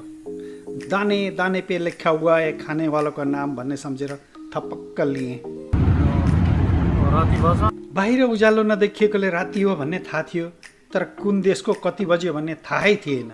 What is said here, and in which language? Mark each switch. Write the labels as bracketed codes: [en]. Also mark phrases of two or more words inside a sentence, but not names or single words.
[hi] दाने दाने पे लेखा हुआ है खाने वालों नाम [ne] भन्ने सम्झेर थपक्क लिएँ। बाहिर उज्यालो नदेखिएकोले राति हो भन्ने थाहा थियो, तर कुन देशको कति बज्यो भन्ने थाहै थिएन।